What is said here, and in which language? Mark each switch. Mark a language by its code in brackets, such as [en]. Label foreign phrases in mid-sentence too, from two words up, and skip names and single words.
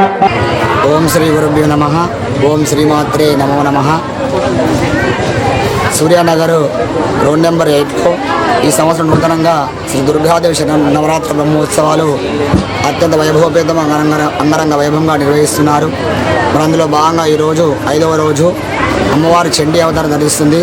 [sa] ओम श्री गुरुभ्यो नमः ओम श्रीमात्रे नमो नमः [te] సూర్యానగర్ రోడ్ నెంబర్ 8లో ఈ సంవత్సరం నూతనంగా శ్రీ దుర్గాదేవి నవరాత్రి బ్రహ్మోత్సవాలు అత్యంత వైభవపేతంగా అంగరంగ వైభవంగా నిర్వహిస్తున్నారు. మరి అందులో భాగంగా ఈరోజు 5వ రోజు అమ్మవారి చండీ అవతారం ధరిస్తుంది.